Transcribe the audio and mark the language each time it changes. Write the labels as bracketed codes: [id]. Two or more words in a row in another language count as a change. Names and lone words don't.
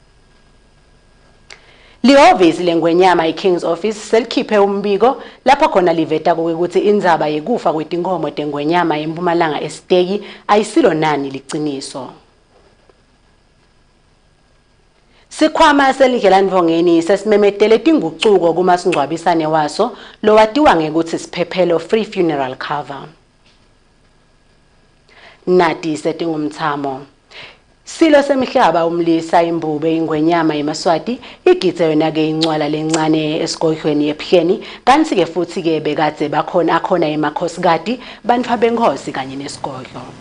[ss] Lihhovisi lengwenyama iKing's Office selikhiphe umbiko lapho khona liveta ukuthi indzaba yekufa kwetinkomo tengwenyama eMpumalanga esiteki ayisilo nani liciniso. Sikhwama selindlela Ndvongeni sesimemetele tingucuko kumasingcwabisane waso lo watiwa ngekuthi Siphephelo free funeral cover. Nati setingumthamo. Silo semhlaba umlisa imbube ingwenyama yemaswati igitse yona-ke incwala lencane esigodlweni yepheni kanti-ke futhi-ke bekade akhona emakhosikazi bantfu benkhosi kanye nesigodlo.